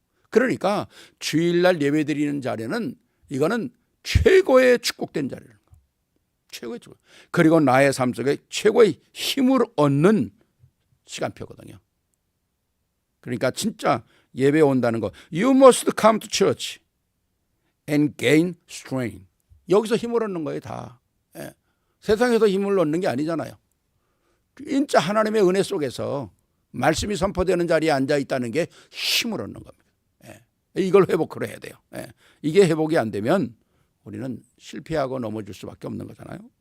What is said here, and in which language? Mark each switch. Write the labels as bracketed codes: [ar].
[ko] 그러니까 주일날 예배드리는 자리는 이거는 최고의 축복된 자리라는 거예요. 최고의 축복. 그리고 나의 삶 속에 최고의 힘을 얻는 시간표거든요. 그러니까 진짜 예배 온다는 거. [en] You must come to church and gain strength. [ko] 여기서 힘을 얻는 거예요, 다. 예. 세상에서 힘을 얻는 게 아니잖아요. 진짜 하나님의 은혜 속에서 말씀이 선포되는 자리에 앉아 있다는 게 힘을 얻는 겁니다. 예. 이걸 회복을 해야 돼요. 예. 이게 회복이 안 되면 우리는 실패하고 넘어질 수밖에 없는 거잖아요.